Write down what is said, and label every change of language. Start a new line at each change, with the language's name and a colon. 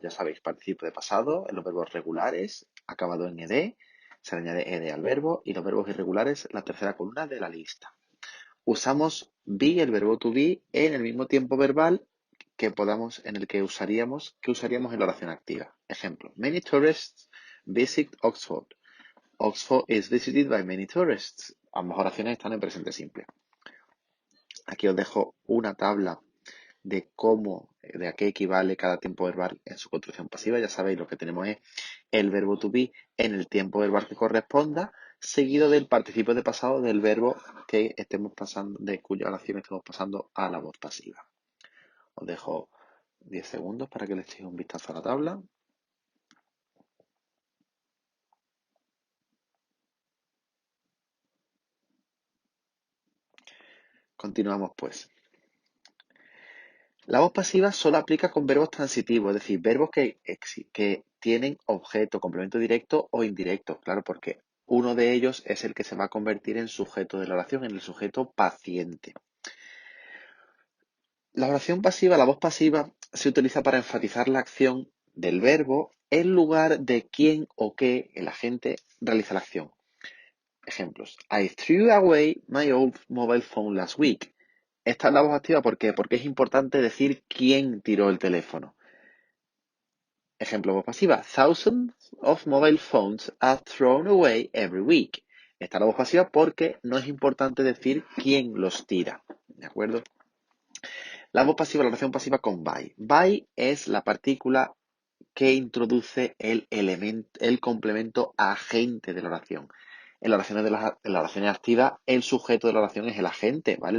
Spanish: Ya sabéis, participio de pasado en los verbos regulares, acabado en ed, se le añade ed al verbo, y los verbos irregulares, la tercera columna de la lista. Usamos be, el verbo to be, en el mismo tiempo verbal en el que usaríamos en la oración activa.
English: Ejemplo, many tourists visit Oxford. Oxford is visited by many tourists.
Spanish: Ambas oraciones están en presente simple. Aquí os dejo una tabla de a qué equivale cada tiempo verbal en su construcción pasiva. Ya sabéis, lo que tenemos es el verbo to be en el tiempo verbal que corresponda, seguido del participio de pasado del verbo que estemos pasando, de cuya oración estemos pasando a la voz pasiva. Os dejo 10 segundos para que le echéis un vistazo a la tabla. Continuamos pues. La voz pasiva solo aplica con verbos transitivos, es decir, verbos que tienen objeto, complemento directo o indirecto, claro, porque uno de ellos es el que se va a convertir en sujeto de la oración, en el sujeto paciente. La oración pasiva, la voz pasiva, se utiliza para enfatizar la acción del verbo en lugar de quién o qué el agente realiza la acción. Ejemplos.
English: I threw away my old mobile phone last week.
Spanish: Esta es la voz activa, ¿por qué? Porque es importante decir quién tiró el teléfono. Ejemplo, voz pasiva.
English: Thousands of mobile phones are thrown away every week.
Spanish: Esta es la voz pasiva porque no es importante decir quién los tira. ¿De acuerdo? La voz pasiva, la oración pasiva con by. By es la partícula que introduce el complemento agente de la oración. En las oraciones activas, el sujeto de la oración es el agente, ¿vale?